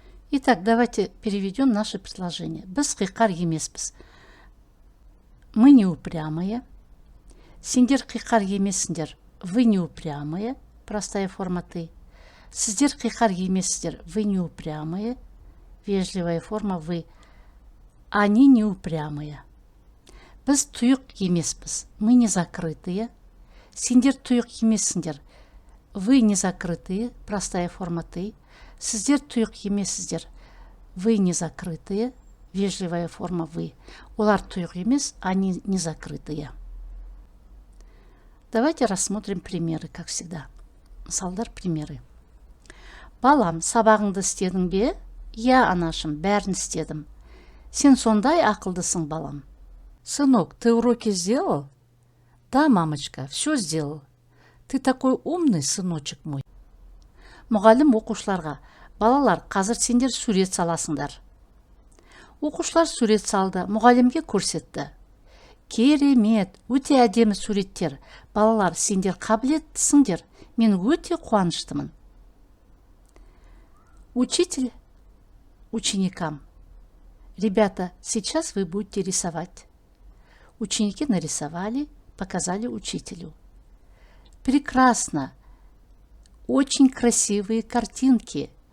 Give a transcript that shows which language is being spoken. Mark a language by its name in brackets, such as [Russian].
[Russian] Итак, давайте переведем наше предложение. [Kazakh] Біз қиқар емеспіз. [Russian] Мы не упрямые. [Kazakh] Сендер қиқар емессіңдер. [Russian] Вы не упрямые. Простая форма ты. [Kazakh] Сіздер қиқар емессіздер. [Russian] Вы не упрямые. Вежливая форма вы. Они не упрямые. [Kazakh] Біз тұйық емеспіз. [Russian] Мы не закрытые. [Kazakh] Сендер тұйық емессіңдер. [Russian] Вы не закрытые, простая форма ты. [Kazakh] Сіздер тұйық емессіздер. [Russian] Вы не закрытые, вежливая форма вы. [Kazakh] Олар тұйық емес, [Russian] они не закрытые. Давайте рассмотрим примеры, как всегда. [Kazakh] Мысалдар, [Russian] примеры. [Kazakh] Балам, сабағыңды істедің бе? Я, анашым, бәрін істедім. Сен сондай ақылдысың, балам. Сынок, ты уроки сделал? Да, мамочка, все сделал. Ты такой умный, сыночек мой. Мұғалім оқушыларға: балалар, қазір сендер сурет саласыңдар. Оқушылар сурет салды, мұғалімге көрсетті. Керемет, өте әдемі суреттер. Балалар, сендер қабілеттісіңдер. Мен өте қуаныштымын. [Russian] Учитель ученикам: ребята, сейчас вы будете рисовать. Ученики нарисовали, показали учителю. Прекрасно, очень красивые картинки.